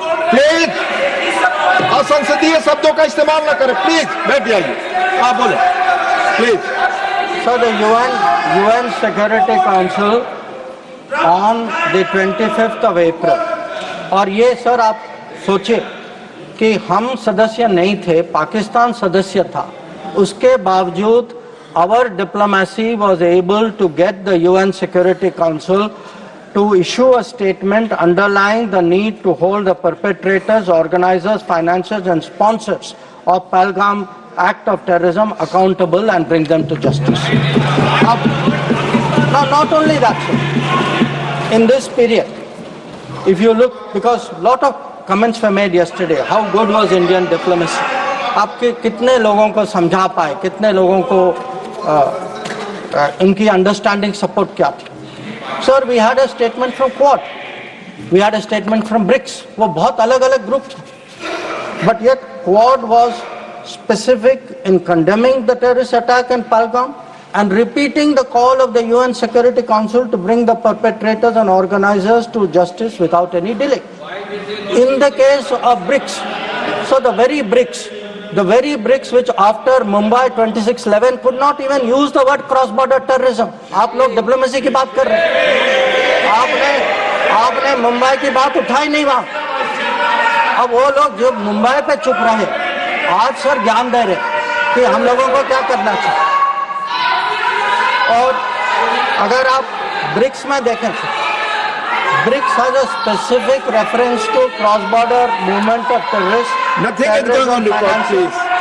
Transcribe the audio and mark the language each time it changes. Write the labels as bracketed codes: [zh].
[hi] Please असंसदीय शब्दों का इस्तेमाल न करें. प्लीज बैठ जाइए, आप बोले please. [en] So the UN Security Council on the 25th of April, [hi] और ये सर आप सोचिए कि हम सदस्य नहीं थे, पाकिस्तान सदस्य था, उसके बावजूद [en] our diplomacy was able to get the UN Security Council to issue a statement underlying the need to hold the perpetrators, organizers, financiers and sponsors of Pahalgam act of terrorism accountable and bring them to justice. Now not only that, sir, in this period, if you look, because a lot of comments were made yesterday, how good was Indian diplomacy? [hi] आपके कितने लोगों को समझा पाए, कितने लोगों को इनकी अंडरस्टैंडिंग सपोर्ट क्या थी? [en] Sir, we had a statement from Quad, we had a statement from BRICS. [hi] वो बहुत अलग-अलग ग्रुप थे, [en] but yet Quad was specific in condemning the terrorist attack in Pahalgam and repeating the call of the UN Security Council to bring the perpetrators and organizers to justice without any delay. In the case of BRICS, so the very BRICS which after Mumbai 26/11 could not even use the word cross-border terrorism. [hi] आप लोग diplomacy की बात कर रहे हैं, आपने मुंबई की बात उठाई नहीं वहां. अब वो लोग जो मुंबई पे चुप रहे, आज सर ज्ञान दे रहे कि हम लोगों को क्या करना चाहिए. और अगर आप ब्रिक्स में देखें, [en] BRICS has a specific reference to cross-border movement of terrorists, nothing is going on record, please,